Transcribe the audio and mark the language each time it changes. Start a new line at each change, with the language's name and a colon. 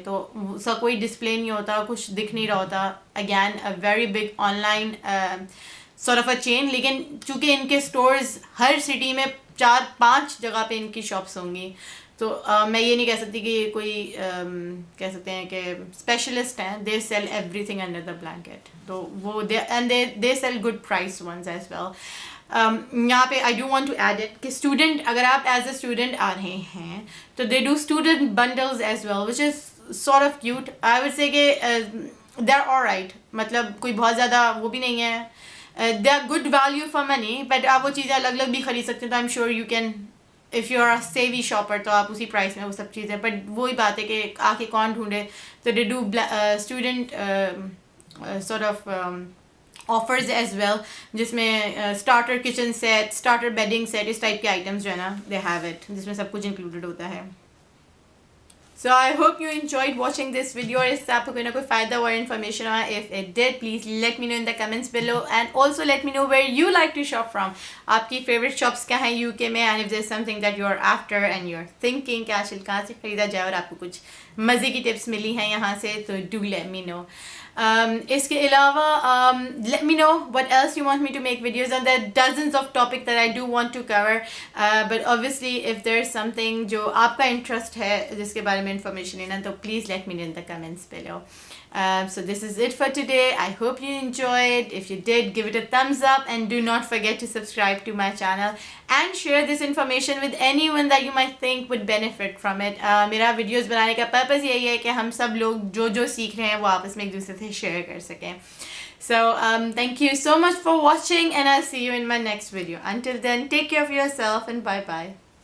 Urdu: تو اس کا کوئی ڈسپلے نہیں ہوتا, کچھ دکھ نہیں رہا ہوتا.
English: Again a very big online sort of a chain.
Urdu: لیکن چونکہ ان کے اسٹورز ہر سٹی میں 4-5 جگہ پہ ان کی شاپس ہوں گی, تو میں یہ نہیں کہہ سکتی کہ یہ کوئی کہہ سکتے ہیں کہ اسپیشلسٹ ہیں.
English: They sell everything under the blanket. تو وہ they sell good price ones as well. یہاں پہ I do want to add it کہ student,
Urdu: اگر آپ
English: as a student
Urdu: آ رہے ہیں تو
English: They do student bundles as well, which is sort of cute. I would say
Urdu: کہ
English: they're alright,
Urdu: مطلب کوئی بہت زیادہ وہ بھی نہیں ہے.
English: They are good value for money, but
Urdu: آپ وہ چیزیں الگ الگ بھی خرید سکتے ہیں.
English: تو I'm sure you can, if you are a savvy shopper,
Urdu: تو آپ اسی پرائس میں وہ سب چیزیں. بٹ وہی بات ہے کہ آ کے کون ڈھونڈے. تو
English: they do student sort of
Urdu: offers as well, جس میں starter kitchen set, starter bedding set, اس ٹائپ کے آئٹمس جو ہے نا
English: they have it,
Urdu: جس میں سب کچھ انکلوڈیڈ ہوتا ہے.
English: so I hope you enjoyed watching this video,
Urdu: اور اس سے آپ کو کوئی نہ کوئی فائدہ اور انفارمیشن ہوا.
English: If it did, please let me know in the comments below, and also let me know where you like to shop from.
Urdu: آپ کی فیوریٹ شاپس کیا ہیں
English: U K میں, and if there is something that you are after and you are thinking
Urdu: کہ آج کہاں سے خریدا جائے, اور آپ کو کچھ مزے کی ٹپس ملی ہیں یہاں سے,
English: تو do let me know.
Urdu: اس کے علاوہ
English: let me know what else you want me to make videos on. There are dozens of topics that I do want to cover, but obviously if there's something
Urdu: جو آپ کا interest ہے جس کے بارے میں انفارمیشن لینا, تو
English: please let me know in the comments below. So this is it for today. I hope you enjoyed. If you did, give it a thumbs up, and do not forget to subscribe to my channel and share this information with anyone that you might think would benefit from it.
Urdu: میرا videos بنانے کا purpose یہی ہے کہ ہم سب لوگ جو سیکھ رہے ہیں وہ آپس میں ایک دوسرے سے شیئر کر سکیں.
English: So thank you so much for watching, and I'll see you in my next video. Until then, take care of yourself and bye bye.